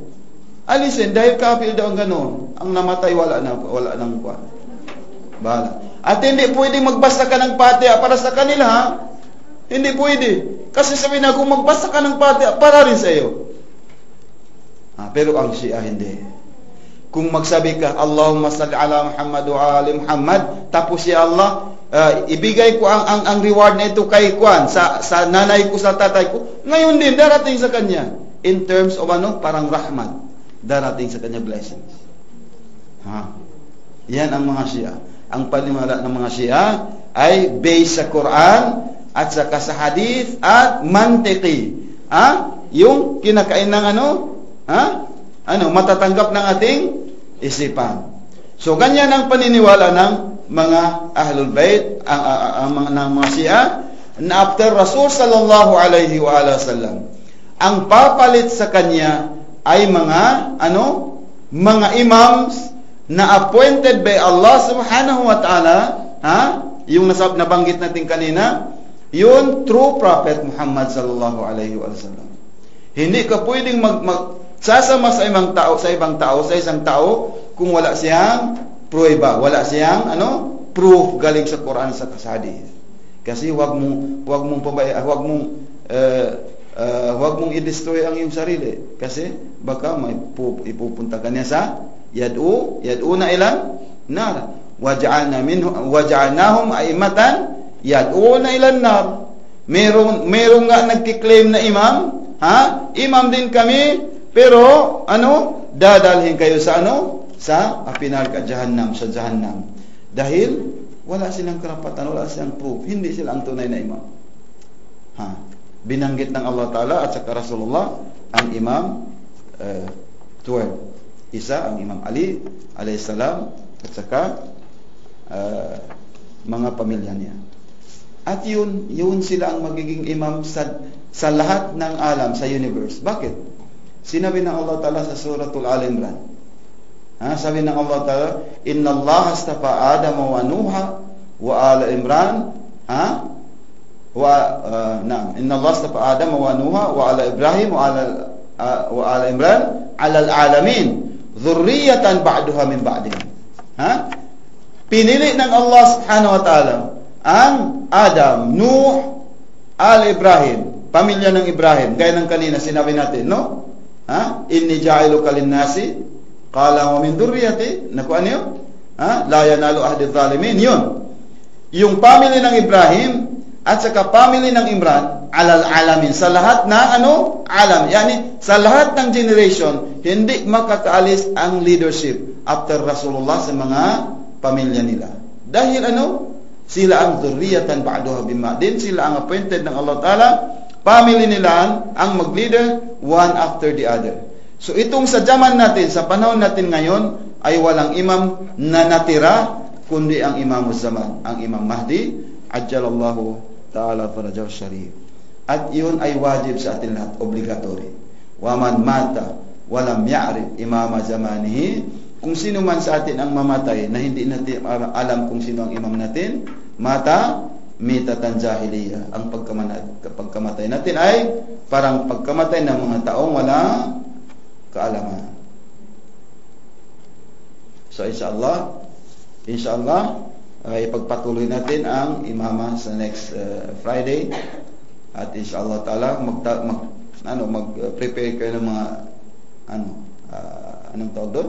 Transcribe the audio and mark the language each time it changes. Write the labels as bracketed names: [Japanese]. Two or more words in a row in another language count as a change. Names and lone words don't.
[Filipino] Dahil kafir daw ang ganoon. Ang namatay wala nang kuwan. Bahala. At hindi pwedeng magbasa ka ng Fatiha para sa kanila, Hindi pwede. Kasi sabi na, kung magbasa ka ng Fatiha, para rin sa iyo. Pero ang Shia hindi. Kung magsabi ka, [Arabic] اللهم صل على محمد وآل محمد, [Filipino] tapos si Allah, ibigay ko ang reward na ito kay Kwan, sa nanay ko, sa tatay ko, ngayon din, darating sa kanya. [English] In terms of [Filipino] parang rahmat, darating sa kanya blessings. Yan ang mga Shia. Ang panimala ng mga Shia ay based sa Quran at saka sa hadith at mantiki. Yung kinakain ng matatanggap ng ating isipan. So ganyan ang paniniwala ng mga Ahlul Bait, ng mga Shia, na after [Arabic] رسول صلى الله عليه وسلم, [Filipino] ang papalit sa kanya ay mga imams na [English] appointed by [Arabic] الله سبحانه وتعالى, [Filipino] yung nabanggit natin kanina, yun [English] true prophet [Filipino] Muhammad [Arabic] صلى الله عليه وسلم. [Filipino] Hindi ka pwedeng sasama sa isang tao kung wala siyang pruweba, wala siyang proof galing sa Quran sa hadith. Kasi wag mong i-destroy ang iyong sarili, kasi baka may ipupunta ka niya sa [Arabic] يدعون إلى النار، وجعلناهم أئمة يدعون إلى النار. [Filipino] Merong nga nagki-claim na imam din kami, pero dadalhin kayo sa apinar ka jahannam, sa jahannam, dahil wala silang karapatan, wala silang proof, hindi sila ang tunay na imam. Binanggit ng [Arabic] الله تعالى [Filipino] at saka Rasulullah ang imam 12. Isa ang Imam Ali alayhisalam at saka mga pamilya niya. At yun sila ang magiging imam sa lahat ng alam, sa universe. Bakit? Sinabi ng [Arabic] الله تعالى [Filipino] sa suratul Al-Imran. Sabi ng [Arabic] الله تعالى، إن الله اصطفى آدم ونوحا وآل عمران. إن الله اصطفى آدم ونوحا وآل إبراهيم وآل عمران على العالمين ذرية بعضها من بعض. [Filipino] Pinili ng [Arabic] الله سبحانه وتعالى [Filipino] ang Adam, Nuh, Al-Ibrahim, pamilya ng Ibrahim. Gaya ng kanina sinabi natin, no? [Arabic] إني جاعلك للناس قال ومن ذريتي. [Filipino] Naku ano yun? [Arabic] لا ينال عهدي الظالمين. [Filipino] Yun. Yung family ng Ibrahim at saka family ng Imran [Arabic] على العالمين, [Filipino] sa lahat na alam, yani sa lahat ng generation, hindi makakaalis ang leadership after Rasulullah sa mga pamilya nila. Dahil sila ang [Arabic] ذرية بعضها من بعض, [Filipino] sila ang appointed ng [Arabic] الله تعالى, [Filipino] family nila ang mag-leader [English] one after the other. [Filipino] So itong sa zaman natin, sa panahon natin ngayon, ay walang imam na natira, kundi ang [Arabic] إمام زمان, [Filipino] ang Imam Mahdi, [Arabic] عجل الله تعالى فرجه الشريف. [Filipino] At yun ay wajib sa atin lahat, obligatory. [Arabic] ومن مات ولم يعرف إمام زمانه, [Filipino] kung sino man sa atin ang mamatay na hindi natin alam kung sino ang imam natin, [Arabic] مات ميتة جاهلية. [Filipino] Ang pagkamatay natin ay parang pagkamatay ng mga taong walang kaalaman. So inshallah ay pagpatuloy natin ang imama sa [English] next Friday, [Filipino] at [Arabic] إن شاء الله تعالى [Filipino] mag-prepare kayo ng mga anong tawag doon?